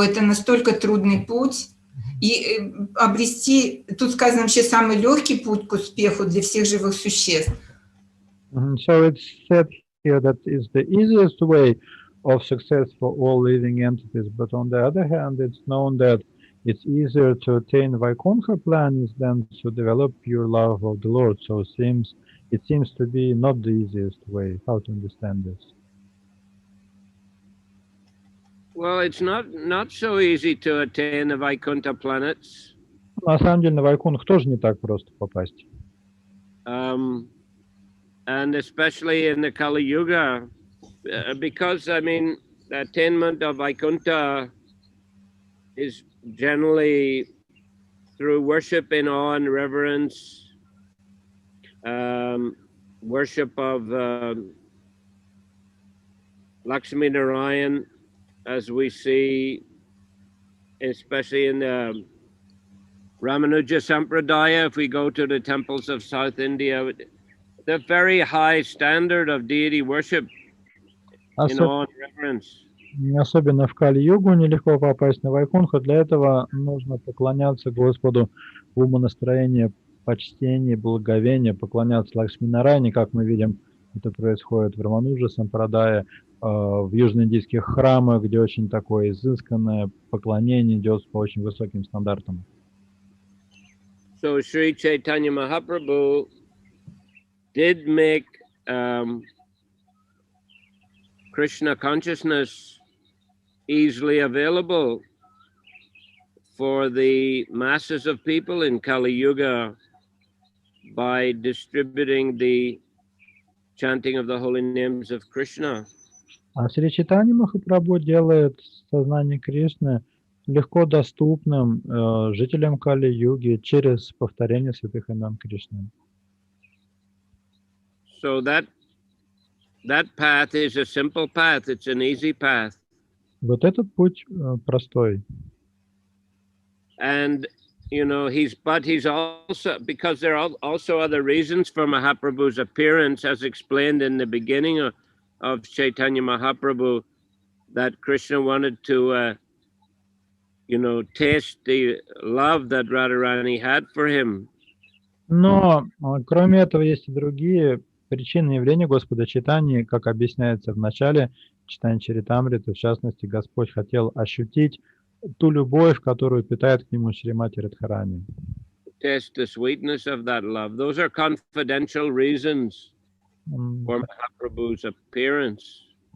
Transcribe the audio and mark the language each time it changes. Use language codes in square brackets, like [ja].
[ru] Это настолько трудный путь. И обрести, тут сказано вообще, самый легкий путь к успеху для всех живых существ. [en] So it's said here that it's the easiest way of success for all living entities, but on the other hand, it's known that it's easier to attain Vaikuntha planes than to develop pure love of the Lord. So it seems to be not the easiest way. How to understand this? Well, it's not so easy to attain the Vaikuntha planets. [ru] На самом деле на Вайкунх тоже не так просто попасть. [en] And especially in the Kali Yuga, because I mean, the attainment of Vaikuntha is generally through worship in awe and reverence, worship of Lakshmi Narayan, as we see, especially in the Ramanuja Sampradaya. If we go to the temples of South India, the very high standard of deity worship in awe and reverence. [ru] Особенно в Кали-югу нелегко попасть на Вайкунха. Для этого нужно поклоняться Господу в умонастроении, почтении, благоговения, поклоняться Лакшми-Нарайне, как мы видим, это происходит в Рамануджа Сампрадае, в южноиндийских храмах, где очень такое изысканное поклонение идет по очень высоким стандартам. [en] So Sri Chaitanya Mahaprabhu did make Krishna consciousness easily available for the masses of people in Kali Yuga by distributing the chanting of the holy names of Krishna. [ru] А Шри Чайтанья Махапрабху делает сознание Кришны легко доступным жителям Кали-юги через повторение святых имен Кришны. [en] So that path is a simple path. It's an easy path. [ru] Вот этот путь простой. [en] And you know, he's also, because there are also other reasons for Mahaprabhu's appearance, as explained in the beginning of Chaitanya Mahaprabhu, that Krishna wanted to, taste the love that Radharani had for him. [ru] Но кроме этого есть и другие причины явления Господа Чайтаньи, как объясняется в начале читания Чаритамриты. В частности, Господь хотел ощутить ту любовь, которую питает к нему Шримати Радхарани. [en] Taste the sweetness of that love. Those are confidential reasons for Mahaprabhu's appearance.